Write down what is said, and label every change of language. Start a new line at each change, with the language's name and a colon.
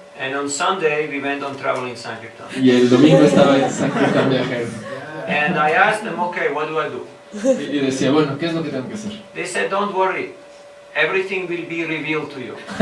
English: and on Sunday we went on traveling Sankirtan.
Spanish: Y el domingo estaba en Sankirtan viajero.
English: And I asked them, okay, what do I do?
Spanish: Y decía, bueno, ¿qué es lo que tengo que hacer?
English: They said, don't worry, everything will be revealed to you.